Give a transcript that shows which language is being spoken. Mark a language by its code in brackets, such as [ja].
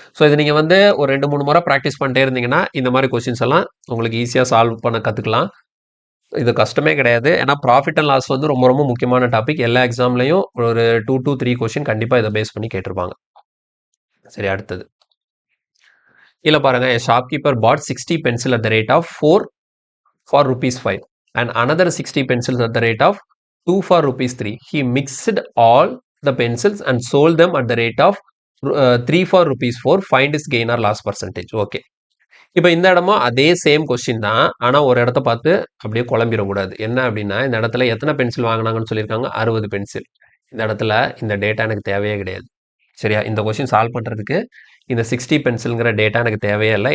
[ta] So இது நீங்கள் வந்து ஒரு 2-3 முறை ப்ராக்டிஸ் பண்ணிட்டே இருந்தீங்கன்னா இந்த மாதிரி கொஸ்டின்ஸ் எல்லாம் உங்களுக்கு ஈஸியாக சால்வ் பண்ண கற்றுக்கலாம். இது கஷ்டமே கிடையாது. ஏன்னா ப்ராஃபிட் அண்ட் லாஸ் வந்து ரொம்ப ரொம்ப முக்கியமான டாபிக். எல்லா எக்ஸாம்லையும் ஒரு 2 to 3 கொஸ்டின் கண்டிப்பாக இதை பேஸ் பண்ணி கேட்டிருப்பாங்க. சரி, அடுத்தது இல்லை பாருங்க. [en] A shopkeeper bought 60 pencil at the rate of 4 for ₹5 and another 60 pencils at the rate of 2 for ₹3. He mixed all the pencils and sold them at the rate of 3 for ₹4. Find his gain or loss percentage. [ta] Okay, இப்போ இந்த இடமும் அதே same question தான். ஆனால் ஒரு இடத்த பார்த்து அப்படியே குழம்பிடக்கூடாது. என்ன அப்படின்னா, இந்த இடத்துல எத்தனை பென்சில் வாங்கினாங்கன்னு சொல்லியிருக்காங்க? 60 பென்சில். இந்த இடத்துல இந்த டேட்டா எனக்கு தேவையே கிடையாது. சரியா? இந்த கொஸ்டின் சால்வ் பண்ணுறதுக்கு இந்த 60 பென்சில்ங்கிற டேட்டா எனக்கு தேவையே இல்லை.